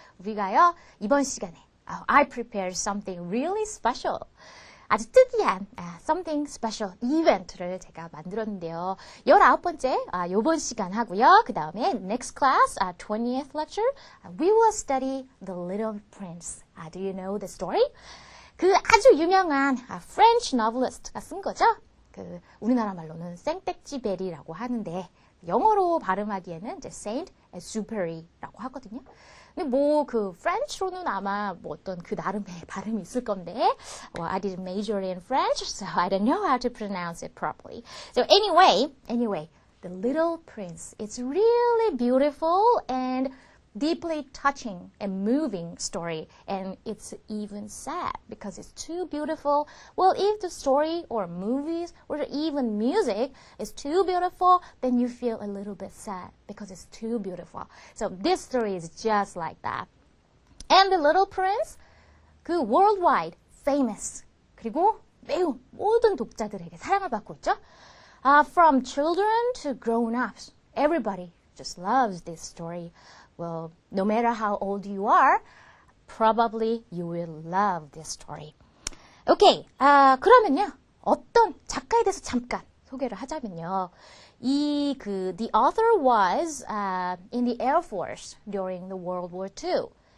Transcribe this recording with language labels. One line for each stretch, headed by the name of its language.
Korean: 우리가요 이번 시간에
English: I prepared something really special.
Korean: 아주 특이한
English: something special
Korean: 이벤트를 제가 만들었는데요. 19번째 요번 시간 하고요. 그 다음에
English: next class 20th lecture we will study The Little Prince. Do you know the story?
Korean: 그 아주 유명한 French novelist가 쓴 거죠. 그 우리나라 말로는 생떼쥐베리라고 하는데 영어로 발음하기에는 이제 Saint Exupéry라고 하거든요. 근데 뭐 그 French로는 아마 뭐 어떤 그 나름의 발음이 있을 건데,
English: well, I didn't major in French, so I don't know how to pronounce it properly. So anyway, The Little Prince. It's really beautiful and deeply touching and moving story, and it's even sad because it's too beautiful. Well, if the story or movies or even music is too beautiful, then you feel a little bit sad because it's too beautiful. So this story is just like that.
Korean: And The Little Prince, 그
English: worldwide famous,
Korean: 그리고 매우 모든 독자들에게 사랑을 받고 있죠.
English: From children to grown-ups, everybody just loves this story. Well, no matter how old you are, probably you will love this story.
Korean: Okay, 그러면요. 어떤 작가에 대해서 잠깐 소개를 하자면요.
English: the author was in the Air Force during the World War II.